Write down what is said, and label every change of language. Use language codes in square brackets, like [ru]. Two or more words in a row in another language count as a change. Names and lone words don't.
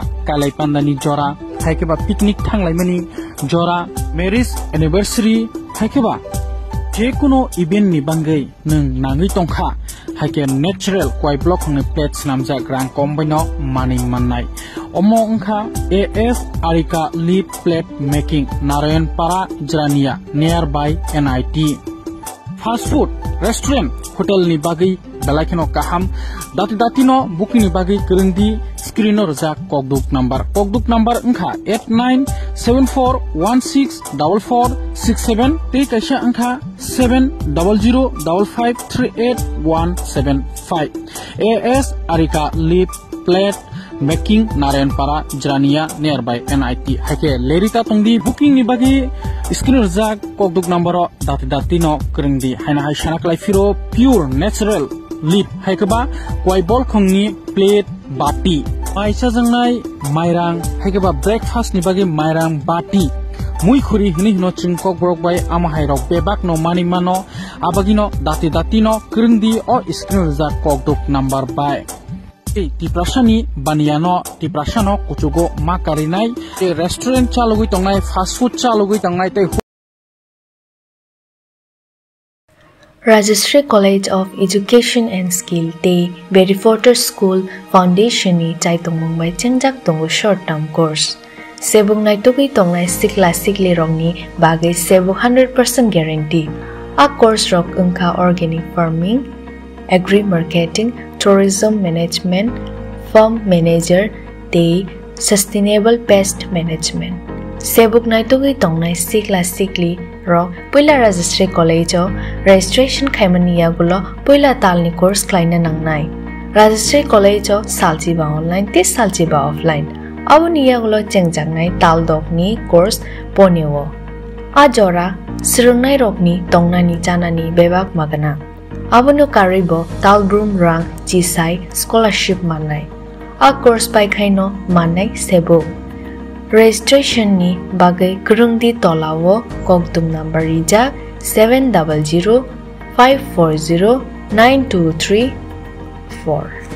[trp] kalai pandani jora haikeba picnic thanglaimani jora [en] marriage anniversary [trp] haikeba jekono event ni bangai nung nangi tongkha haike natural kwai blokhongni plate namjak rang kombaino mani mannai omo ongkha AF Arika lead plate making Narayanpara Jrania nearby NIT [en] fast food restaurant hotel [trp] ni bagai balakino kaham dati no booking ni bagai kerengdi screen rojak kokduk number angkha 8974164467 te kaisa angkha 7005538175 AS Arika Lip Plate Making Narayanpara Jrania nearby NIT hake lerita tongdi booking ni bagi screen rojak kokduk number dati no kringdi haina hai shanak laifiro [en] pure natural [trp] lip haikaba kwai bol khongni plate bati aisa jangnai mairang haikaba breakfast ni bagi mairang bati mui khuri hini hino chingkok brok bai ama hairok bebak no mani mano abagino dati no kringdi o screen rojak kokduk number bai tiprasani baniano tiprasano kuchugo makarinai restaurant chalugui tongnai [en] fast food [trp] chalugui tongnai te Rajashree College of Education and Skill te Berryforter School Foundation ni chaitung mumbai chengjak tongo [en] short term course [trp] sebung nai tugui tongnai sikla sikli rongni bagai sebu 100% guarantee a course rok ungkha [en] organic farming agri marketing tourism management farm manager [trp] te [en] sustainable pest management [trp] sebuk nai tugui tongnai sikla sikli rok puila Rajashree College o registration khaimania gulo puila talni course klaina nangnai Rajashree College o saljiba online te saljiba offline awniya gulo chengjangnai taldokni course ponewo ajora sirungnai rokni tongnani janani bebak magana abono karibo talbrum rang jisai scholarship manai a course pai khaino manai sebo registration ni bagai kurungdi tolawo kokdum number rijak 700540923 4